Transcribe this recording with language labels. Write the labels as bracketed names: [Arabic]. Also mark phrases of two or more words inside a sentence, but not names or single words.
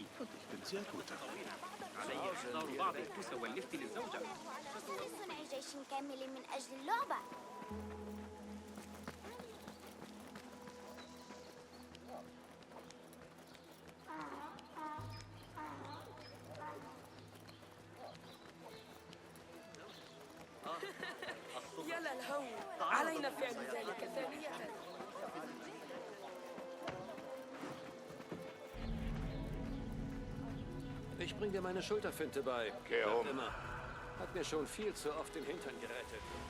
[German] Ich bin sehr gut darin. [Arabic] علي إحضار بعض الكوس واللفت للزوجة. لصنع جيش كامل من أجل اللعبة. يا للهول، علينا فعل ذلك ثانية. [German] Ich bring dir meine Schulterfinte bei. Geh um. Immer. Hat mir schon viel zu oft den Hintern gerettet.